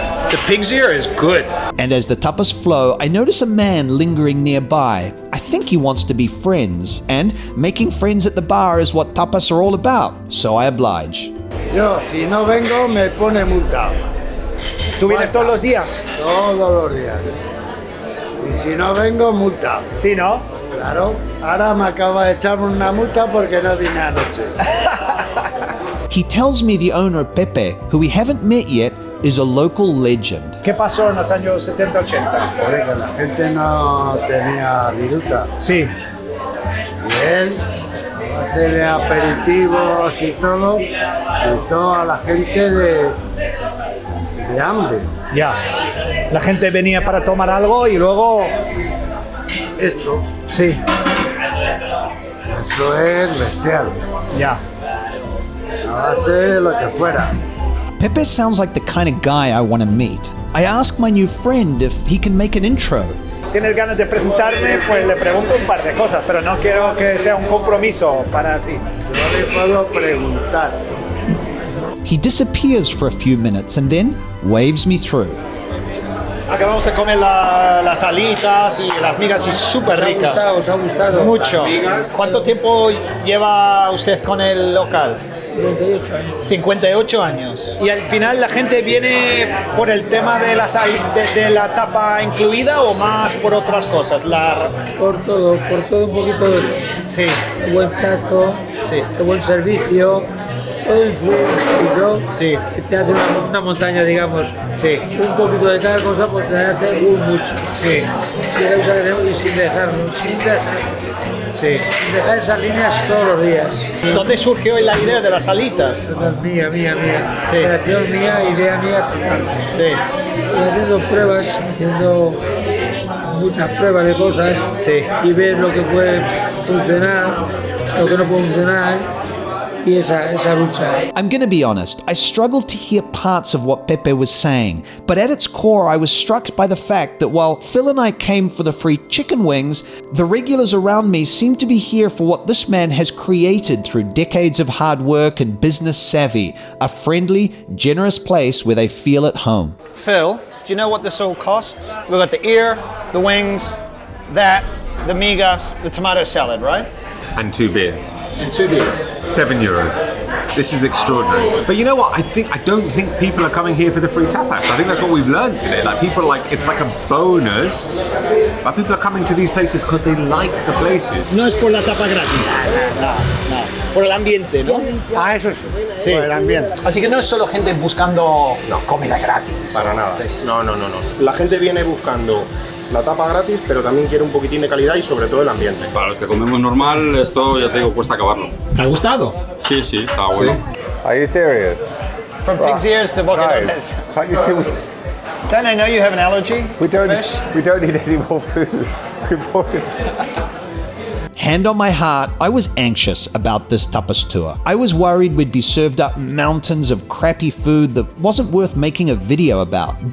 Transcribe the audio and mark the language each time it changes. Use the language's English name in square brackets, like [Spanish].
[English] The pig's ear is good. And as the tapas flow, I notice a man lingering nearby. I think he wants to be friends, and making friends at the bar is what tapas are all about, so I oblige. [Spanish] Yo, si no vengo, me pone multa. ¿Tú vienes todos los días? Todos los días. Y si no vengo, multa. Sí, ¿no? Claro. Ahora me acaba de echarme una multa porque no vine anoche. [English] He tells me the owner, Pepe, who we haven't met yet, is a local legend. [Spanish] ¿Qué pasó en los años 70-80? Joder, que la gente no tenía viruta. Sí. Y él, a base de aperitivos y todo, quitó a la gente de hambre. Ya. La gente venía para tomar algo y luego... Esto, Sí. eso es bestial. Ya. A base de lo que fuera. [English] Pepe sounds like the kind of guy I want to meet. I ask my new friend if he can make an intro. [Spanish] ¿Tienes ganas de presentarme? Pues le pregunto un par de cosas, pero no quiero que sea un compromiso para ti. Yo le puedo preguntar. [English] He disappears for a few minutes and then waves me through. [Spanish] Acabamos de comer las alitas y las migas y súper ricas. ¿Os ha gustado? Mucho. ¿Cuánto tiempo lleva usted con el local? 58 años. 58 años. Y al final la gente viene por el tema de la tapa incluida o más por otras cosas. Por todo un poquito de todo. Sí. El buen trato, Sí. el buen servicio, todo influye Sí. que te hace una montaña, digamos. Sí. Un poquito de cada cosa, pues te hace mucho. Sí. Y sin dejarlo, sin Sí. dejar esas líneas todos los días. ¿Dónde surgió la idea de las alitas? Total, mía. Sí. Creación mía, idea mía total. Sí. Y haciendo pruebas, haciendo muchas pruebas de cosas Sí. y ver lo que puede funcionar, lo que no puede funcionar y esa lucha. [English] I'm gonna be honest, I struggled to hear parts of what Pepe was saying, but at its core I was struck by the fact that while Phil and I came for the free chicken wings, the regulars around me seem to be here for what this man has created through decades of hard work and business savvy, a friendly, generous place where they feel at home. Phil, do you know what this all costs? We've got the ear, the wings, the migas, the tomato salad, right? And 2 beers. And 2 beers. €7. This is extraordinary. But you know what? I don't think people are coming here for the free tapas. I think that's what we've learned today. Like people are like, it's like a bonus. But people are coming to these places because they like the places. [Spanish] No es por la tapa gratis. No. Por el ambiente, ¿no? Ah, eso sí, por el ambiente. Así que no es solo gente buscando comida gratis. Para nada. Sí. No. La gente viene buscando la tapa gratis, pero también quiere un poquitín de calidad y sobre todo el ambiente. Para los que comemos normal, esto ya te digo, cuesta acabarlo. ¿Te ha gustado? Sí, está bueno. [English] Are you serious? From pig's ears to boquerones. Can't you see Don't they know you have an allergy we to don't fish? we don't need any more food. We've ordered. Hand on my heart, I was anxious about this tapas tour. I was worried we'd be served up mountains of crappy food that wasn't worth making a video about.